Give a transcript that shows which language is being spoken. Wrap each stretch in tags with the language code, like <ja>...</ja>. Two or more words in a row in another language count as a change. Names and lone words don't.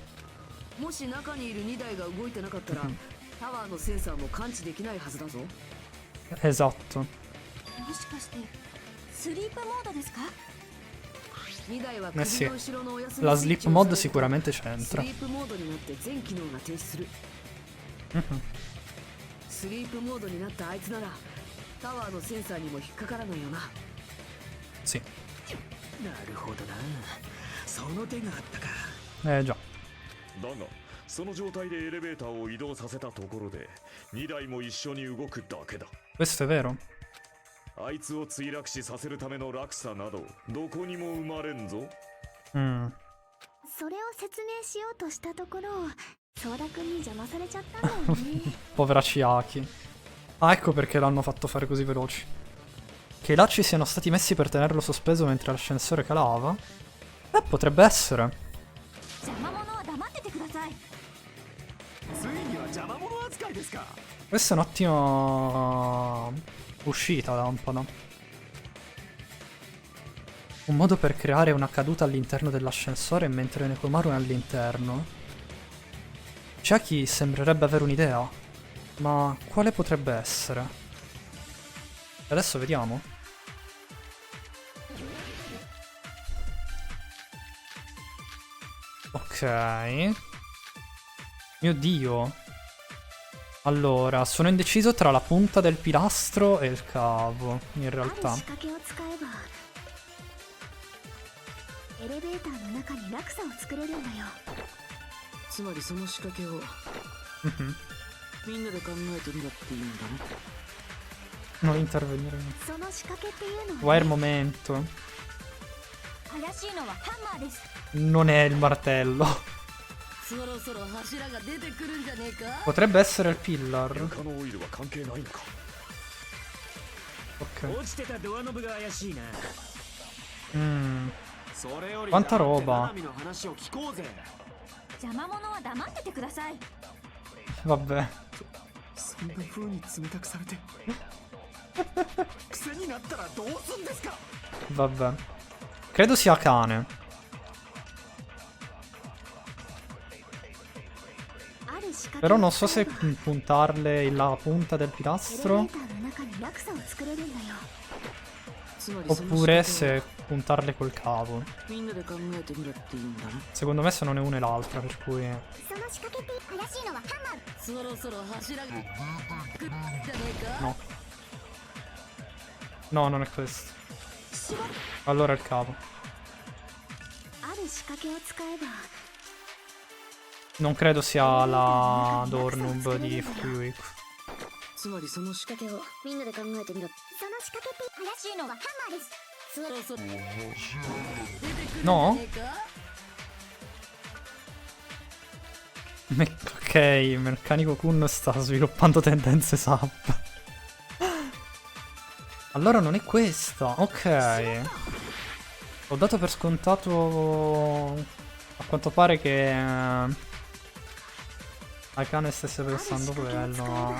<it>Esatto. Eh sì, la</it> <en>sleep mod</en> <it>sicuramente c'entra.</it> <ja>スリープモードになったあいつならタワーのセンサーにも引っかからないよな。</ja> <it>Sì.</it> <ja>なるほどな。その手があったか。</ja> <it>Già.</it> <ja>だがその状態でエレベーターを移動させたところで2台も一緒に動くだけだ。</ja> <it>Questo è vero.</it> <ja>あいつを墜落死させるための落差などどこにも生まれんぞ。それを説明しようとしたところソーダ君に邪魔されちゃったんだよね。</ja> <it>Povera Chiaki. Ah, ecco perché l'hanno fatto fare così veloci. Che i lacci siano stati messi per tenerlo sospeso mentre l'ascensore calava? Potrebbe essere.</it> <ja>邪魔者は黙っててください。ついには邪魔者扱いですか。</ja> <it>Questa è un'ottima uscita, lampada. Un modo per creare una caduta all'interno dell'ascensore mentre Nekomaru è all'interno. Chiaki sembrerebbe avere un'idea, ma quale potrebbe essere? Adesso vediamo. Ok. Mio Dio. Allora, sono indeciso tra la punta del pilastro e il cavo, in realtà.</it> <ja>エレベーターの中に落差を作れるんだよ。つまりその仕掛けをみんなで考えてみろって言うんだね。</ja> <it>Non intervenire.</it> <ja>その仕掛けっていうの</ja> <it>Qua è il momento.</it> <ja>怪しいのはハンマーです。</ja> <it>Non è il martello.</it> <ja>そろそろ柱が出てくるんじゃねえか。</ja> <it>Potrebbe essere il pillar.</it> <ja>床のオイルは関係ないのか。</ja> <it>Ok.</it> <ja>落ちてたドアノブが怪しいな。</ja> <it>Quanta roba.</it> <ja>邪魔者は黙っててください。</ja> <it>Vabbè.</it> <ja>そんな風に冷たくされて癖になったらどうすんですか。</ja> <it>Vabbè. Credo sia cane. Però non so se puntarle la punta del pilastro oppure se puntarle col cavo. Secondo me sono né una e l'altra, per cui... No. No, non è questo. Allora è il cavo. Non credo sia la Doornoob di Fuyuiku.</it> <ja>つまりその仕掛けをみんなで考えてみろ。その仕掛けって怪しいのはハンマーです。そろそろ出てくるんじゃね</ja> <it>No?</it> <ja>えか。</ja> <it>Ok, Meccanico Kun sta sviluppando tendenze SAP. Allora non è questa. Ok. Ho dato per scontato a quanto pare che Akane stesse pensando quello.</it>